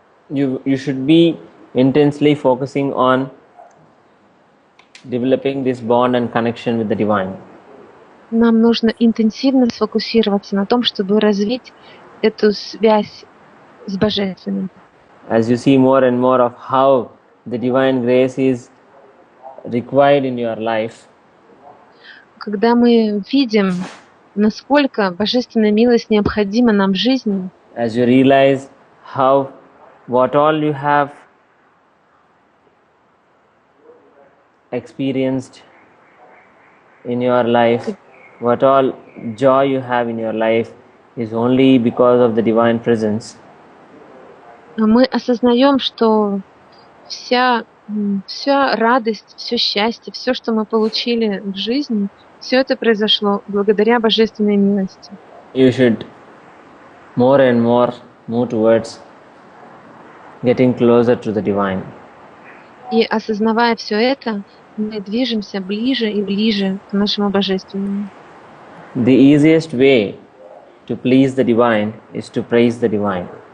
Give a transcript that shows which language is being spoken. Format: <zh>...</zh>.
<en>you should be intensely focusing on developing this bond and connection with the divine.</en> <ru>нам нужно интенсивно сфокусироваться на том, чтобы развить эту связь с Божественным.</ru> <en>As you see more and more of how the divine grace is required in your life,</en> <ru>Когда мы видим, насколько Божественная милость необходима нам в жизни,</ru> <en>as you realize what all you have experienced in your life, what all joy you have in your life is only because of the divine presence,</en> <ru>мы осознаем, что вся радость, все счастье, все, что мы получили в жизни, все это произошло благодаря Божественной милости.</ru> <en>you should more and more move towards getting closer to the divine.</en> <ru>И осознавая все это, мы движемся ближе и ближе к нашему Божественному.</ru> <en>The easiest way to please the divine is to praise the divine.</en>